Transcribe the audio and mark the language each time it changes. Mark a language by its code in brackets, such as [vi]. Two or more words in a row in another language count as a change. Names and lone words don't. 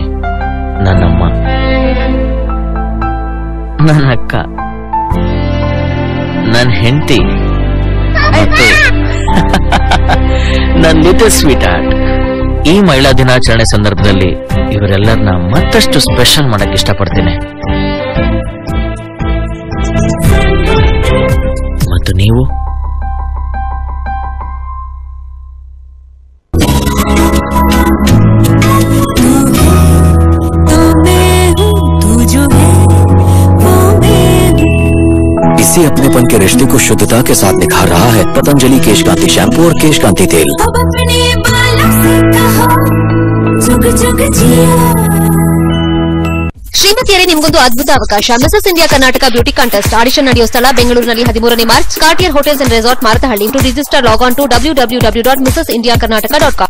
[kn] ನನ್ನಮ್ಮ, ನನ್ನ ಅಕ್ಕ, ನನ್ನ ಹೆಂಡತಿ ಮತ್ತು ನನ್ನ [en] little sweet heart. [kn] ಈ ಮಹಿಳಾ ದಿನಾಚರಣೆ ಸಂದರ್ಭದಲ್ಲಿ ಇವರೆಲ್ಲರನ್ನ ಮತ್ತಷ್ಟು ಸ್ಪೆಷಲ್ ಮಾಡಕ್ ಇಷ್ಟಪಡ್ತೀನಿ. ಮತ್ತು ನೀವು [hi] इसी अपनेपन के रिश्ते को शुद्धता के साथ निखार रहा है पतंजलि केश कांति शैम्पू और केश कांति तेल. [kn] ಶ್ರೀಮತಿಯರೇ, ನಿಮಗೊಂದು ಅದ್ಭುತ ಅವಕಾಶ. ಮಿಸಸ್ ಇಂಡಿಯಾ ಕರ್ನಾಟಕ [en] beauty contest audition [kn] ನಡೆಯುವ ಸ್ಥಳ ಬೆಂಗಳೂರಿನಲ್ಲಿ 13ನೇ ಮಾರ್ಚ್, ಕಾರ್ಟಿಯರ್ ಹೋಟೆಲ್ಸ್ ಅಂಡ್ ರೆಸಾರ್ಟ್, ಮಾರತಹಳ್ಳಿ. [en] To register log on to www.missindiakarnataka.com.